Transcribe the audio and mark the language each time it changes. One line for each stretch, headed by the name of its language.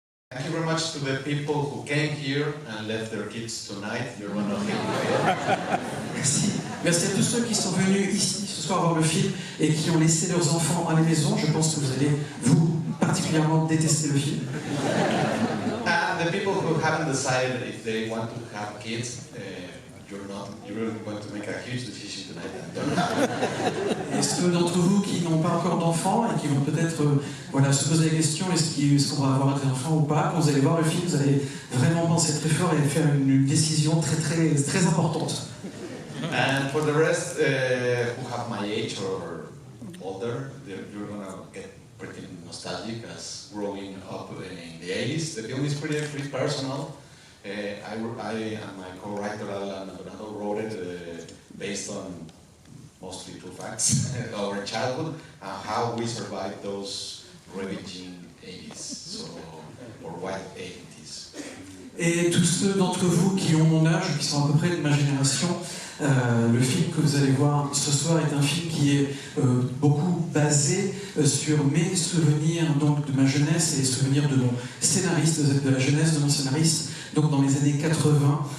English: Thank you very much to the people who came here and left their kids tonight. You're one of them.
French: Merci. Merci à tous ceux qui sont venus ici ce soir voir le film et qui ont laissé leurs enfants à la maison. Je pense que vous allez, vous, particulièrement détester le film.
English: And the people who haven't decided if they want to have kids, you're really going to make a huge decision tonight.
French: Et ceux d'entre vous qui n'ont pas encore d'enfants et qui vont peut-être se poser la question est-ce qu'on va avoir des enfants ou pas, quand vous allez voir le film, vous allez vraiment penser très fort et faire une décision très importante.
English: And for the rest who have my age or older, you're going to get pretty nostalgic as growing up in the 80s. The film is pretty personal. I and my co-writer Alan Abonado wrote it based on mostly true facts, our childhood, and how we survived those ravaging 80s, or white 80s.
French: Et tous ceux d'entre vous qui ont mon âge, qui sont à peu près de ma génération, le film que vous allez voir ce soir est un film qui est beaucoup basé sur mes souvenirs donc, de ma jeunesse et les souvenirs de mon scénariste, de la jeunesse de mon scénariste, donc dans les années 80.